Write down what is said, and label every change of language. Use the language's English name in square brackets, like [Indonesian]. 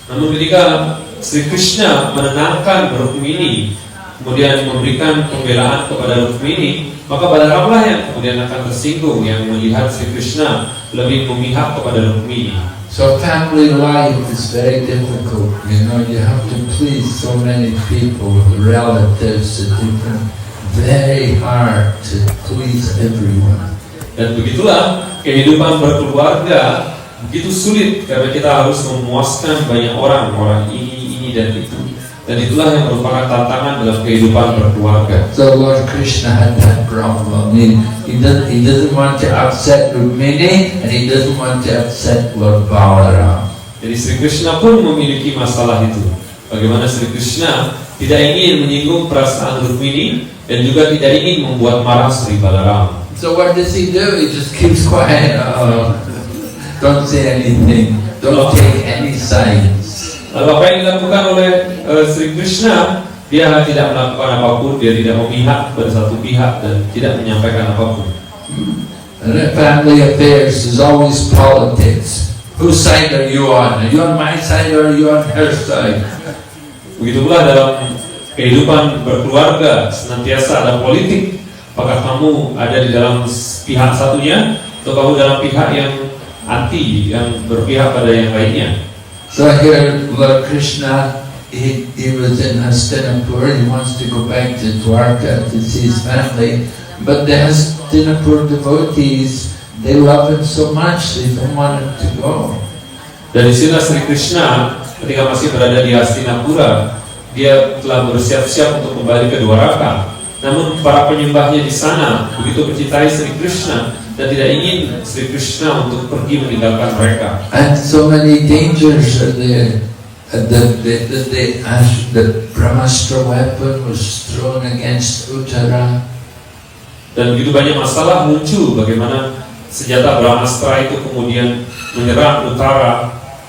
[Indonesian] Namun ketika Sri Krishna menenangkan Rukmini, kemudian memberikan pembelaan kepada Rukmini, maka Balaramlah yang kemudian akan tersinggung, yang melihat Sri Krishna lebih memihak kepada Rukmini. [English] So family life is very difficult. You know, you have to please so many people, relatives, different. Very hard to please everyone. [Indonesian] Dan begitulah kehidupan berkeluarga begitu sulit karena kita harus memuaskan banyak orang ini dan itu. Dan itulah yang merupakan tantangan dalam kehidupan berkeluarga. [English] So Lord Krishna had that problem. He doesn't want to upset Rukmini and he doesn't want to upset Lord Balaram. [Indonesian] Jadi Sri Krishna pun memiliki masalah itu. Bagaimana Sri Krishna tidak ingin menyinggung perasaan Rukmini dan juga tidak ingin membuat marah Sri Balaram. [English] So what does he do? He just keeps quiet. Don't say anything. Don't take any sides. [Indonesian] Lalu apa yang dilakukan oleh Sri Krishna? Dia tidak melakukan apapun, dia tidak memihak pada satu pihak dan tidak menyampaikan apapun. [English] And in family affairs is always politics. Whose side are you on? Are you on my side or are you on her side? [Indonesian] Begitu pula dalam kehidupan berkeluarga senantiasa ada politik. Apakah kamu ada di dalam pihak satunya atau kamu dalam pihak yang anti, yang berpihak pada yang lainnya? [English] So here Lord Krishna, he was in Hastinapur. He wants to go back to Dwarka to see his family. But the Hastinapur devotees, they love him so much, they don't want him to go. [Indonesian] Dari sini Sri Krishna ketika masih berada di Hastinapura, dia telah bersiap-siap untuk kembali ke Dwaraka. Namun para penyembahnya di sana begitu mencintai Sri Krishna dan tidak ingin Sri Krishna untuk pergi meninggalkan mereka. [English] And so many dangers are there. The Brahmastra weapon was thrown against Uttara. [Indonesian] Dan begitu banyak masalah muncul bagaimana senjata Brahmastra itu kemudian menyerang Utara.